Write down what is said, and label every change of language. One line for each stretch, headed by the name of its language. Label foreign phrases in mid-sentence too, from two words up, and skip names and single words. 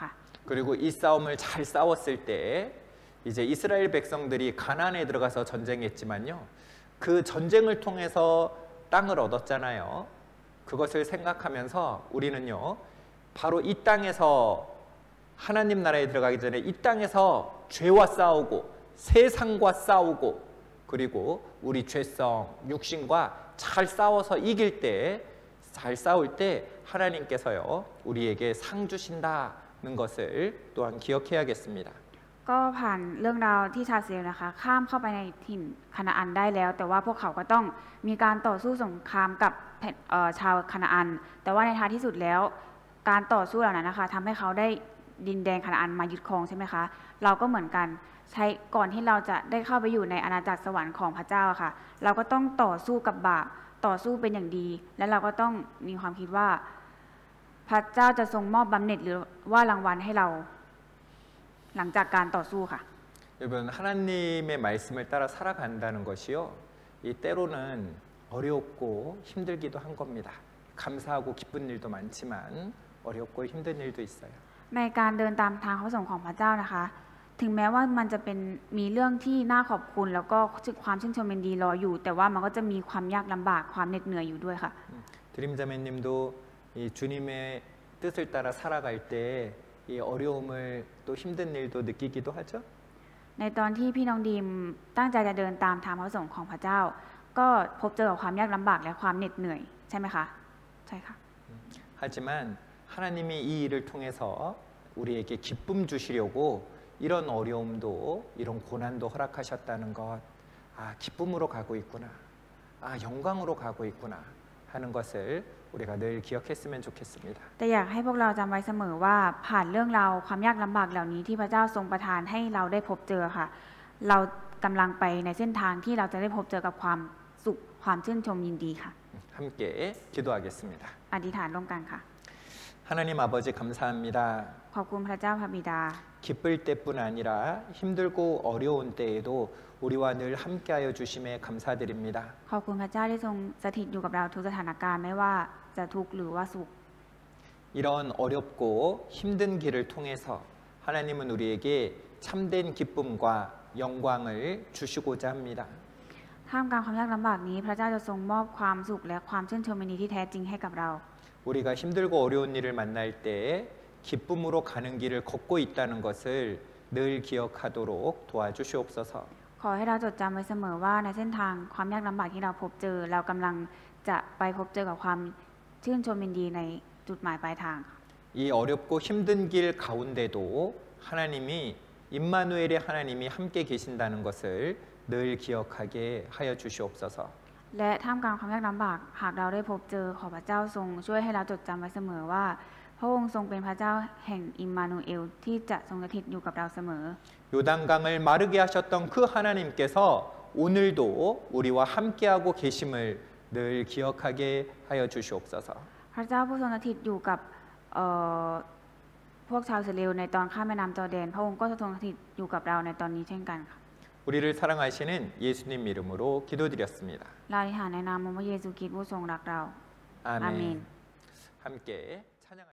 Korean: 그리고 이 싸움을 잘 싸웠을 때 이제 이스라엘 백성들이 가나안에 들어가서 전쟁했지만요. 그 전쟁을 통해서 땅을 얻었잖아요. 그것을 생각하면서 우리는요. 바로 이 땅에서 하나님 나라에 들어가기 전에 이 땅에서 죄와 싸우고 세상과 싸우고 그리고 우리 죄성, 육신과 잘 싸워서 이길 때, 잘 싸울 때 하나님께서요 우리에게 상 주신다는 것을 또한 기억해야겠습니다.
Thai: ก็ผ่านเรื่องราวที่ชาวอิสราเอลนะคะข้ามเข้าไปในถิ่นคานาอันได้แล้ว แต่ว่าพวกเขาก็ต้องมีการต่อสู้สงครามกับชาวคา นาอัน แต่ว่าในท้ายที่สุดแล้วการต่อสู้เหล่านั้นนะคะทำให้เขาได้ดินแดนคานาอันมายึดครองใช่ไหมคะเราก็เหมือนกันใช้ก่อนที่เราจะได้เข้าไปอยู่ในอาณาจักรสวรรค์ของพระเจ้าค่ะเราก็ต้องต่อสู้กับบาปต่อสู้เป็นอย่างดี และเราก็ต้องมีความคิดว่าพระเจ้าจะทรงมอบบำเหน็จหรือว่ารางวัลให้เราหลังจากการต่อสู้ค่ะ
Korean: 여러분 하나님의 말씀을 따라 살아간다는 것이요. 이 때로는 어렵고 힘들기도 한 겁니다. 감사하고 기쁜 일도 많지만 어렵고 힘든 일도 있어요.
Thai: ในการเดินตามทางพระประสงค์ของพระเจ้านะคะ ถึงแม้ว่ามันจะเป็นมีเรื่องที่น่าขอบคุณแล้วก็ความชื่นชมยินดีรออยู่ แต่ว่ามันก็จะมีความยากลำบากความเหน็ดเหนื่อยอยู่ด้วยค่ะ
Korean: 드림자매님도 이 주님의 뜻을 따라 살아갈 때 이 어려움을 또 힘든 일도 느끼기도 하죠.
Thai: ในตอนที่พี่น้องดีมตั้งใจจะเดินตามทางพระประสงค์ของพระเจ้า ก็พบเจอกับความยากลำบากและความเหน็ดเหนื่อยใช่ไหมคะใช่ค่ะ
Korean: 하지만 하나님이 이 일을 통해서 우리에게 기쁨 주시려고 이런 어려움도 이런 고난도 허락하셨다는 것, 아 기쁨으로 가고 있구나, 아 영광으로 가고 있구나 하는 것을 우리가 늘 기억했으면 좋겠습니다.
Thai: แต่อยากให้พวกเราจำไว้เสมอว่าผ่านเรื่องราวความยากลำบากเหล่านี้ที่พระเจ้าทรงประทานให้เราได้พบเจอค่ะ เรากำลังไปในเส้นทางที่เราจะได้พบเจอกับความสุขความชื่นชมยินดีค่ะ
Korean: 함께 기도하겠습니다.
Thai: อธิษฐานร่วมกันค่ะ
Korean: 하나님 아버지 감사합니다.
Thai: ขอบคุณพระเจ้าพระบิดา
Korean: 기쁠 때뿐 아니라 힘들고 어려운 때에도 우리와 늘 함께하여 주심에 감사드립니다.
Thai: ขอบคุณพระเจ้าที่ทรงสถิตอยู่กับเราทุกสถานการณ์ไม่ว่าจะทุกข์หรือว่าสุข
Korean: 이런 어렵고 힘든 길을 통해서 하나님은 우리에게 참된 기쁨과 영광을 주시고자 합니다.
Thai: ท่ามกลางความยากลำบากนี้พระเจ้าจะทรงมอบความสุขและความชื่นชมยินดีที่แท้จริงให้กับเรา
Korean: 우리가 힘들고 어려운 일을 만날 때 기쁨으로 가는 길을 걷고 있다는 것을 늘 기억하도록 도와주시옵소서.
Thai: ขอให้เราจดจำไว้เสมอว่าในเส้นทางความยากลำบากที่เราพบเจอเรากำลังจะไปพบเจอกับความชื่นชมยินดีในจุดหมายปลายทาง
Korean: 이 어렵고 힘든 길 가운데도 하나님이 임마누엘의 하나님이 함께 계신다는 것을 늘 기억하게 하여 주시옵소서.
Thai: และท่ามกลางความยากลำบากหากเราได้พบเจอขอพระเจ้าทรงช่วยให้เราจดจำไว้เสมอว่าพระองค์ทรงเป็นพระเจ้าแห่งอิมมานูเอลที่จะทรงสถิตอยู่กับเราเสมอ
Korean: 요단강을 마르게 하셨던 그 하나님께서 오늘도 우리와 함께하고 계심을 늘 기억하게 하여 주시옵소서.
Thai: พระเจ้าผู้ทรงสถิตอยู่กับพวกชาวอิสราเอลในตอนข้ามแม่น้ำจอร์แดนพระองค์ก็จะทรงสถิตอยู่กับเราในตอนนี้เช่นกันค่ะ
Korean: 우리를 사랑하시는 예수님 이름으로 기도드렸습니다.
Thai: เราอธิษฐานในนามพระเยซูคริสต์ผู้ทรงรักเรา
Korean: 아멘. 아멘. 함께 찬양